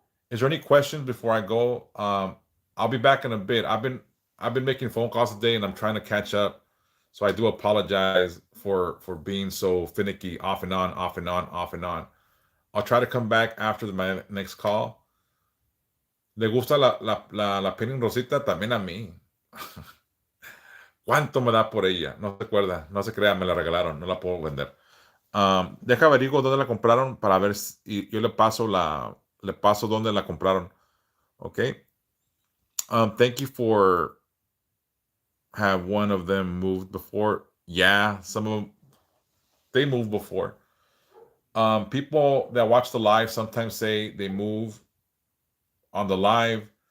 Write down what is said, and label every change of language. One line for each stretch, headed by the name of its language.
English: Is there any questions before I go? I'll be back in a bit. I've been making phone calls today and I'm trying to catch up. So I do apologize for being so finicky, off and on, off and on, off and on. I'll try to come back after my next call.
Spanish: Le gusta la Penny Rosita también a mí. ¿Cuánto me da por ella? No se acuerda, no se crea, me la regalaron, no la puedo vender. Deja averiguo dónde la compraron para ver y yo le paso dónde la compraron.
English: Okay. Thank you for have one of them moved before. Yeah, some of them they moved before. People that watch the live sometimes say they move on the live.